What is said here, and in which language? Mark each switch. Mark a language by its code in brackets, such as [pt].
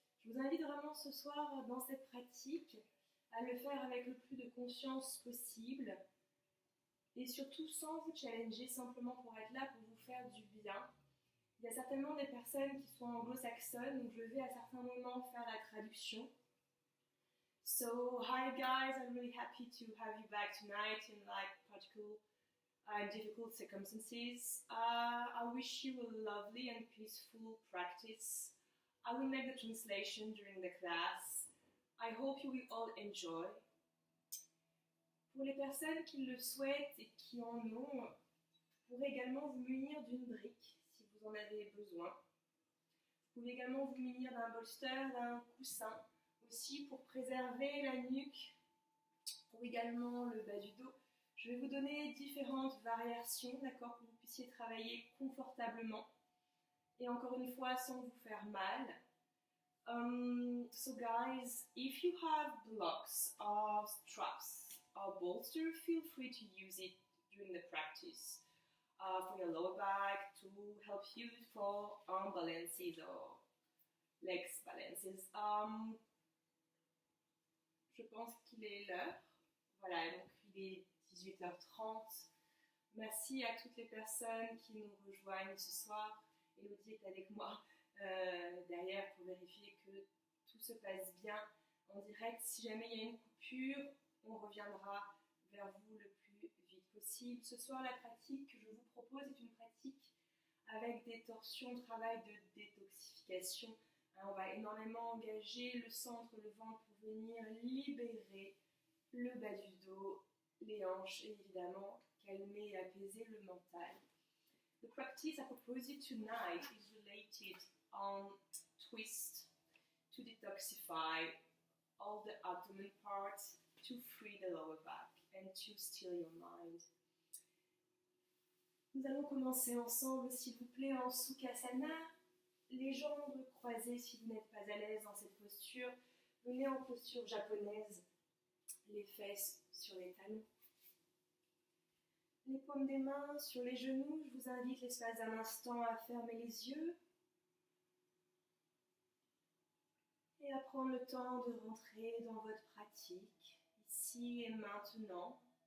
[fr] Je vous invite vraiment ce soir dans cette pratique à le faire avec le plus de conscience possible et surtout sans vous challenger, simplement pour être là pour vous faire du bien. Il y a certainement des personnes qui sont anglo-saxonnes, donc je vais à certains moments faire la traduction. [en] So, hi guys, I'm really happy to have you back tonight in practical difficult circumstances. I wish you a lovely and peaceful practice. I will make the translation during the class. I hope you will all enjoy. [fr] Pour les personnes qui le souhaitent et qui en ont, vous pourrez également vous munir d'une brique si vous en avez besoin. Vous pouvez également vous munir d'un bolster, d'un coussin, aussi pour préserver la nuque, ou également le bas du dos. Je vais vous donner différentes variations, d'accord, pour que vous puissiez travailler confortablement et encore une fois sans vous faire mal. [en] So guys, if you have blocks or straps or bolster, feel free to use it during the practice for your lower back, to help you for arm balances or legs balances. [fr] Je pense qu'il est l'heure. Voilà, donc il est 18h30. Merci à toutes les personnes qui nous rejoignent ce soir. Elodie est avec moi derrière pour vérifier que tout se passe bien en direct. Si jamais il y a une coupure, on reviendra vers vous le plus vite possible. Ce soir, la pratique que je vous propose est une pratique avec des torsions, travail de détoxification. On va énormément engager le centre, le ventre pour venir libérer le bas du dos, les hanches et évidemment calmer et apaiser le mental. [en] The practice I propose you tonight is related on twist to detoxify all the abdomen parts, to free the lower back and to still your mind. [fr] Nous allons commencer ensemble, s'il vous plaît, en Sukhasana. Les jambes croisées si vous n'êtes pas à l'aise dans cette posture. Venez en posture japonaise, les fesses sur les talons. Les paumes des mains sur les genoux. Je vous invite l'espace d'un instant à fermer les yeux et à prendre le temps de rentrer dans votre pratique, ici et maintenant.